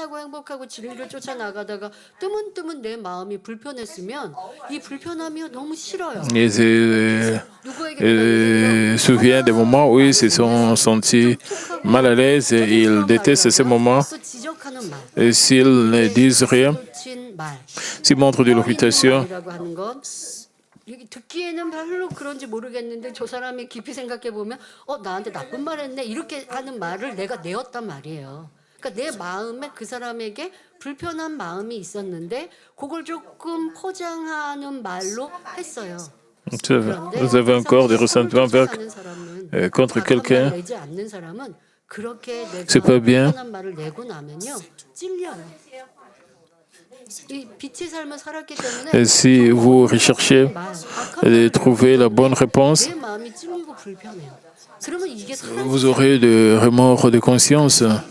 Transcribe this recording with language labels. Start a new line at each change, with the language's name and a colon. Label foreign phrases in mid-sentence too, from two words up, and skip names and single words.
French: Et se souvient des moments où ils se sont sentis mal à l'aise et ils détestent ces moments. Et s'ils ne disent rien, s'ils montrent de l'irritation,
Korean: 듣기에는 별로 그런지 모르겠는데 저 사람이 깊이 생각해 보면 나한테 나쁜 말 했네 이렇게 하는 말을 내가 내었단 말이에요. 그러니까 내 마음에 그 사람에게 불편한 마음이 있었는데 그걸 조금 포장하는 말로 했어요.
French: Vous avez encore des ressentiments contre quelqu'un. C'est pas bien. Et si vous recherchez de trouver la bonne réponse, vous aurez des remords de conscience.